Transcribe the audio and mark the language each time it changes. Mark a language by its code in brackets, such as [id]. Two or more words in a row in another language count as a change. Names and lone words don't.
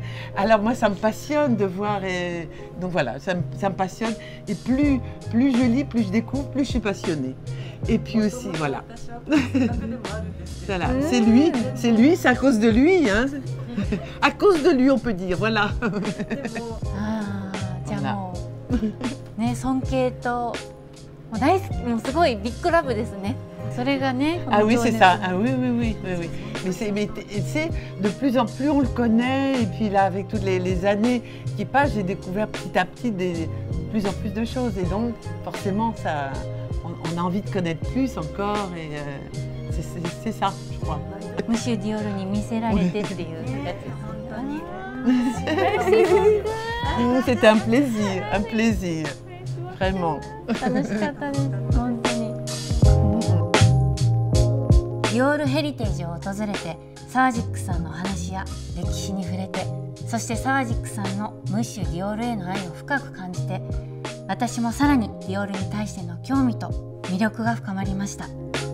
[fr] Alors moi, ça me passionne de voir, donc voilà, ça me passionne. Et plus je lis, plus je découvre, plus je suis passionnée. Et puis aussi, voilà. Voilà, c'est lui, c'est à cause de lui, hein. À cause de lui, on peut dire, voilà. [ja] ああ、じゃあもうね、尊敬ともう大好き、もうすごいビッグラブですね。それがね。 [fr] Ah oui, c'est ça. Ah oui, oui, oui, oui, oui. Mais c'est de plus en plus on le connaît, et puis là, avec toutes les années qui passent, j'ai découvert petit à petit de plus en plus de choses, et donc forcément, ça, on a envie de connaître plus encore, et c'est ça, je crois. [ja] ムシュディオールに見せられてっていうやつ。 [fr] C'était un plaisir, vraiment. [ja] 楽しかったです、本当に。ディオールヘリテージを訪れて、サージックさんの話や歴史に触れて、そしてサージックさんのムッシュディオールへの愛を深く感じて、私もさらにディオールに対しての興味と魅力が深まりました。